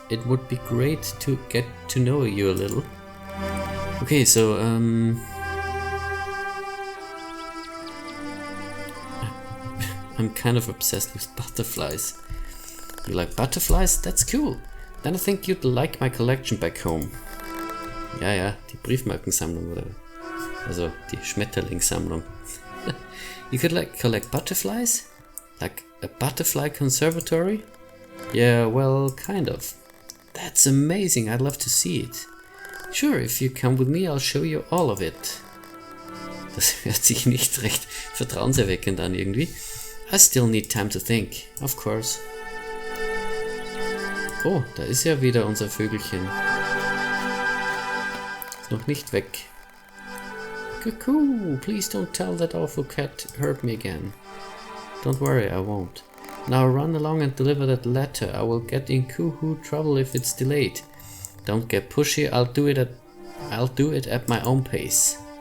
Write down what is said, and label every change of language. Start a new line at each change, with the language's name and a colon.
English: It would be great to get to know you a little. Okay, so I'm kind of obsessed with butterflies. You like butterflies? That's cool. Then I think you'd like my collection back home.
German: Ja, die Briefmarkensammlung oder also die Schmetterlingssammlung.
English: You could collect butterflies? Like a butterfly conservatory? Yeah, well, kind of. That's amazing. I'd love to see it. Sure, if you come with me, I'll show you all of it.
German: Das hört sich nicht recht vertrauenserweckend an irgendwie.
English: I still need time to think, of course.
German: Oh, da ist ja wieder unser Vögelchen. Ist noch nicht weg.
English: Cuckoo, please don't tell that awful cat hurt me again. Don't worry, I won't. Now run along and deliver that letter. I will get in cuckoo trouble if it's delayed. Don't get pushy, I'll do it at my own pace.